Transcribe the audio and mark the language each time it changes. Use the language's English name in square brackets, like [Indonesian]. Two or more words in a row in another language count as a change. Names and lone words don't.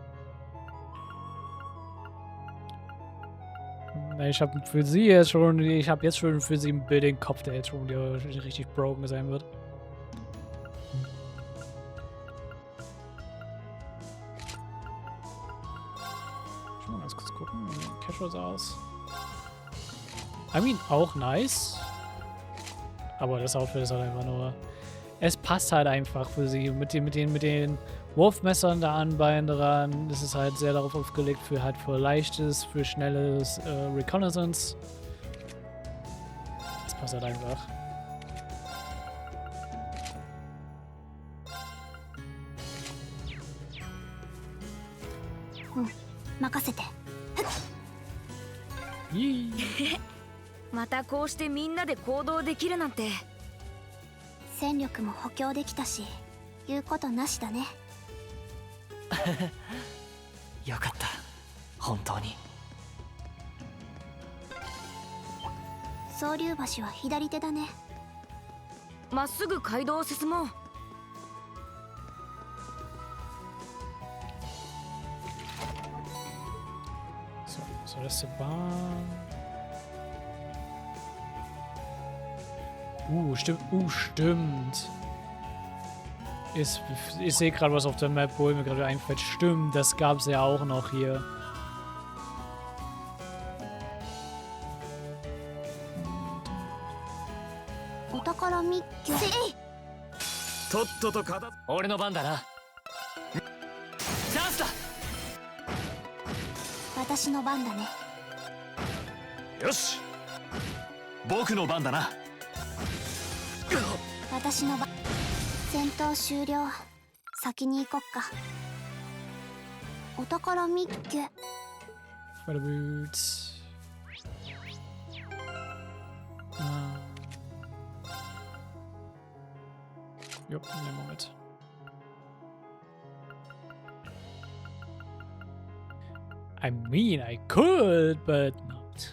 [German] Ich habe für sie jetzt schon, für sie ein Bild im Kopf, der jetzt schon richtig broken sein wird. Schon mal ganz kurz gucken, wie Casual sah aus. [English] I mean, [German] auch nice. Aber das Outfit ist halt einfach nur... Es passt halt einfach für sie. Mit den Wurfmessern da an Beinen dran. Das ist halt sehr darauf aufgelegt für leichtes, für schnelles Reconnaissance. Das passt halt einfach. Yee. [Japanese] またこうしてみんなで行動できるなんて。戦力も補強できたし、言うことなしだね。よかった。本当に。総流橋は左手だね。まっすぐ街道を進もう。 [German] So, das ist die Bahn. Stimmt. Stimmt. Ich sehe gerade was auf der Map, wo mir gerade einfällt. Stimmt, das gab es ja auch noch hier. [Japanese] 俺の番だな。チャンスだ。私の番だね。よし僕の番だな。私の番。戦闘終了。先に行こっか。お宝見っけ。 [German] Boots. Jupp, nehmen wir mit. [English] I mean, I could, but not.